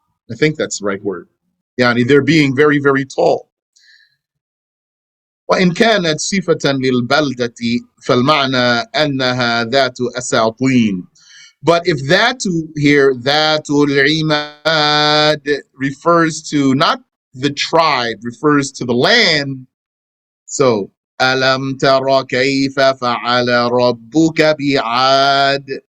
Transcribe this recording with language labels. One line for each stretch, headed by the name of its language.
English: I think that's the right word. Yani they're being very, very tall.
Arabic: وإن كانت صفة للبلدة فالمعنى أنها ذات أساطين.
English: But if that here, Dhatul Imad, refers to not the tribe, refers to the land.
Arabic: So, Alam tara kayfa fa'ala rabbuka bi'ad.